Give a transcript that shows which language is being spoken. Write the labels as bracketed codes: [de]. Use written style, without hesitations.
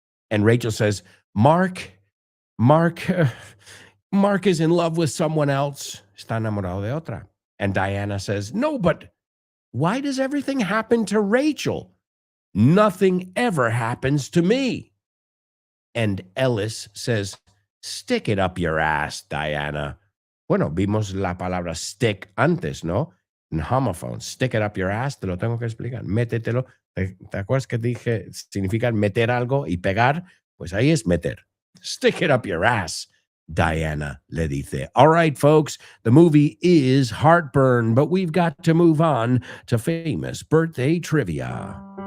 [en] And Rachel says, Mark is in love with someone else. [es] Está enamorado de otra. [en] And Diana says, no, but why does everything happen to Rachel? Nothing ever happens to me. And Ellis says, stick it up your ass, Diana. [es] Bueno, vimos la palabra stick antes, ¿no? En homophone. [en] Stick it up your ass, [es] te lo tengo que explicar. Métetelo. ¿Te acuerdas que dije significa meter algo y pegar? Pues ahí es meter. [en] Stick it up your ass, [es] Diana le dice. [en] All right, folks, the movie is Heartburn, but we've got to move on to famous birthday trivia.